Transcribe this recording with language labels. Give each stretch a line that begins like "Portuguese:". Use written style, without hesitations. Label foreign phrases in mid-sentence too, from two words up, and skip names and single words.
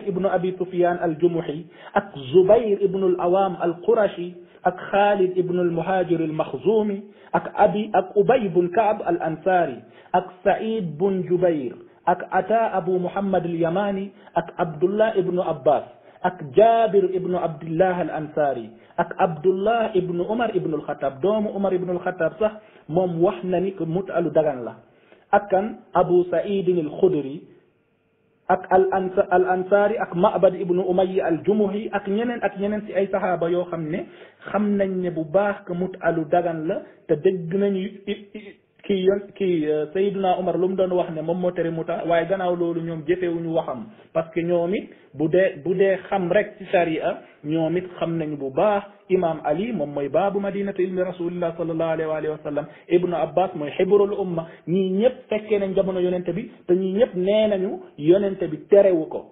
Wolof: ibnu Abi Sufyan al-Jumuhi ak Zubayr ibnu al-Awam al-Qurashi ak Khalid ibnu al-Muhajir al-Makhzumi ak Ubay bun Ka'b al-Ansari ak Sa'id bun Jubayr ak Ata Abu Muhammad al-Yamani ak Abdullah ibnu Abbas ak Jabir ibnu Abdullah al-Ansari ak Abdullah ibnu Umar ibnu al-Khattab doomu Umar ibnu al-Khattab sax moom wax na ni que muta lu dagan la. ak kan Abu Sa'id al-Khudri ak al-Ansari ak Ma'bad ibnu Umayya al-Jumuhi ak ñeneen ci ay saxaaba yoo xam ne xam nañ ne bu baax que muta lu dagan la te dégg nañu Sayyiduna Umar lu mu doon wax ne moom moo tere muta waaye gannaaw loolu ñoom jëfewuñu waxam
French: parce que
Wolof: ñoom it bu dee xam rek ci sharia ñoom it xam nañu bu baax imam Ali moom mooy
Arabic: باب مدينة علم رسول الله صلى الله عليه وسلم
Wolof: ibnu Abbas mooy
Arabic: حبر الأمة
Wolof: ñii ñëpp fekkee nañ jamono yonente bi te ñii ñëpp nee nañu yonente bi terewu ko.